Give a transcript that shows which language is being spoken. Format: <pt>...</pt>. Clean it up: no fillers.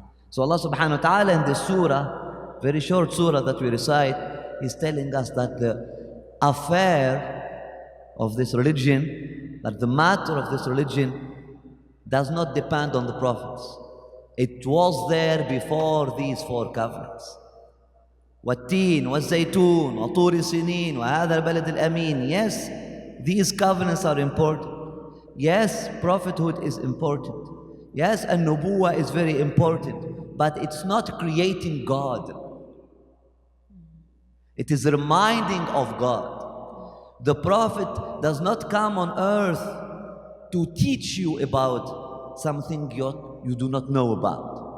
<en>So Allah subhanahu wa ta'ala in this surah, very short surah that we recite, is telling us that the affair of this religion, that the matter of this religion does not depend on the prophets. It was there before these four covenants.</en> <ar>والتين والزيتون وطور سنين وهذا البلد الأمين.</ar> <en>Yes, these covenants are important. Yes, prophethood is important. Yes, and nubuwah is very important. But it's not creating God. It is reminding of God. The prophet does not come on earth to teach you about something you do not know about.</en>